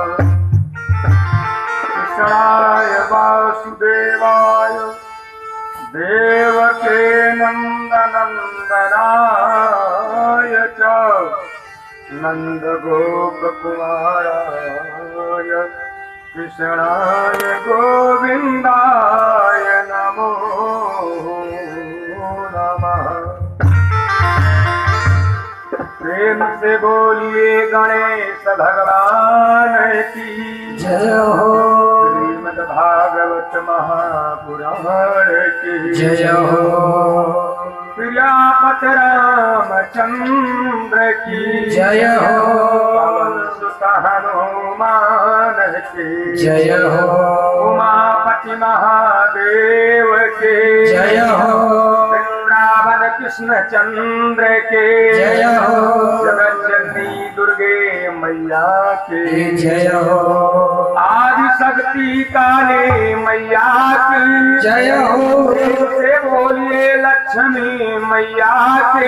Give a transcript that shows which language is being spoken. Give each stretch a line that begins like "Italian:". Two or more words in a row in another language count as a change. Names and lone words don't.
Sanskrit: कृष्णाय वासुदेवाय देवके नन्दनन्दनाय च नन्दगोपकुमाराय कृष्णाय गोविन्दाय नमो नमः।
Hindi: प्रेम से बोलिए गणेश भगवान की जय हो। श्रीमद्भागवत महापुराण की जय हो। प्रियापत रामचंद्र की जय हो। पवन सुत हनुमान की जय हो। उमापति महादेव के जय हो। वृंदावन कृष्ण चंद्र के जय हो। जगत जननी दुर्गे मैया के जय हो। आदि शक्ति काली मैया की जय हो। से बोलिए लक्ष्मी मैया के